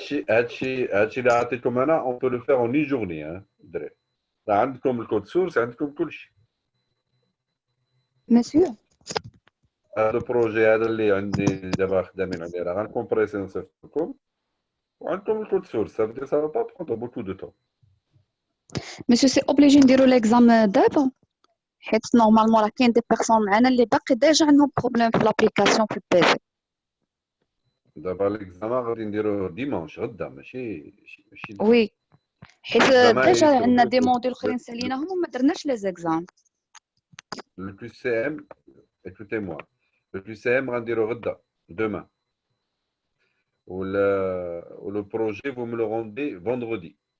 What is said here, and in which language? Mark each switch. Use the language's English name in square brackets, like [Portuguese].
[Arabic] هادشي اللي عطيتكم انا [French] on peut le faire en une journée hein [Arabic] دراري. راه عندكم الكود سورس عندكم كلشي. [French] Monsieur? [Arabic] هذا البروجي هذا اللي عندي دابا خدامين عليه راه غنكومبريسي نصيفط لكم وعندكم الكود سورس [French] ça veut dire ça va pas prendre beaucoup de temps. [Arabic] Monsieur, [French] c'est obligé [Arabic] نديرو l'examen دابا حيت نورمالمون راه كاين دي بيرسون معانا اللي باقي ديجا عندهم بروبليم في لابليكاسيون في البيسي. دابا ليكزامان غادي نديروه ديمونش غدا ماشي وي حيت الزعما ديجا يسوي عندنا دي موديل اخرين ساليناهم وما درناش لي زيكزام. [French] Le plus CM, écoutez-moi, le plus CM [Arabic] غنديرو غدا [French] demain. Ou le projet vous me le rendez vendredi.